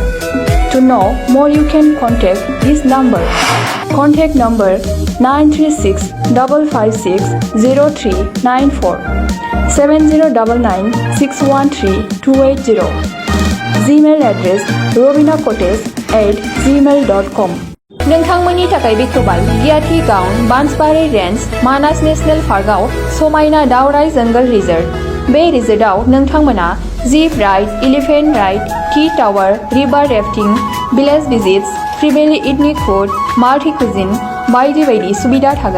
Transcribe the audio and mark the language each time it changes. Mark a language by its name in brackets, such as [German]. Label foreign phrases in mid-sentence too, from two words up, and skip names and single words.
[English] To know more you can contact this number. Contact number 936-556-0394 7099613280. Gmail address robinacottage@gmail.com. [Bodo] नोंथांमोननि थाखाय बेखेवबाय गियाथि गाउन बान्सबारि रेन्ज मानास नेशनेल पार्कआव समायना दावराय जंगल रिजर्ट। बे रिजर्टआव नोंथांमोना [English] jeep ride, elephant ride, tea tower, river rafting, village visits, freely ethnic food, multi cuisine [Bodo] बायदि बायदि सुबिदा थागोन।